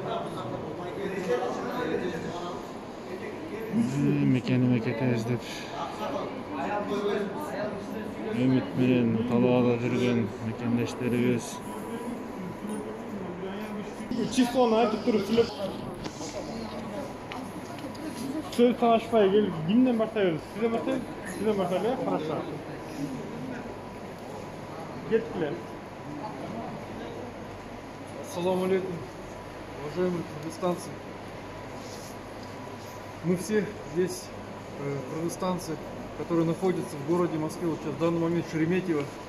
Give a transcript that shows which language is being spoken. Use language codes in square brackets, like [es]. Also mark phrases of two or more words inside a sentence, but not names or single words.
[ky] Мекениме кетебиз деп үмүт менен талаада жүргөн мекендештерибиз. Числону айтып туруп сүйлөп. [tr] Söz tanışmaya gelip kimden başlayıyoruz? Size başlayalım. Size başlayalım. Хорошо. Getirelim. [ar] السلام عليكم, [ru] уважаемые кыргызстанцы. Мы все здесь кыргызстанцы, которые находятся в городе Москве, вот сейчас в данный момент Шереметьево.